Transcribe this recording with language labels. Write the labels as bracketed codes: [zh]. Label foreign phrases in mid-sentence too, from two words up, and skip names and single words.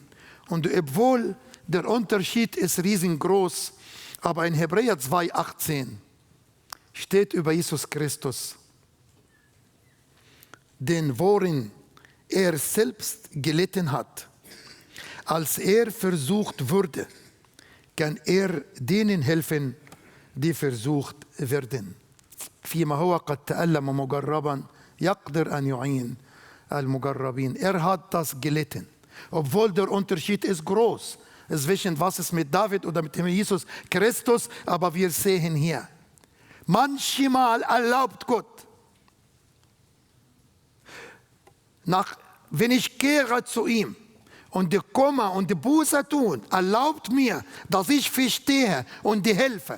[de] Und obwohl der Unterschied ist riesengroß, aber in Hebräer 2,18 steht über Jesus Christus, den worin er selbst gelitten hat. Als er versucht wurde, kann er denen helfen, die versucht werden. [ar] فيما هو قد تألم مجربا يقدر أن يعين المجربين. [de] Er hat das gelitten. Obwohl der Unterschied ist groß zwischen was ist mit David oder mit dem Jesus Christus, aber wir sehen hier, manchmal erlaubt Gott, wenn ich kehre zu ihm und die komme und die Buße tun, erlaubt mir, dass ich verstehe und die helfe.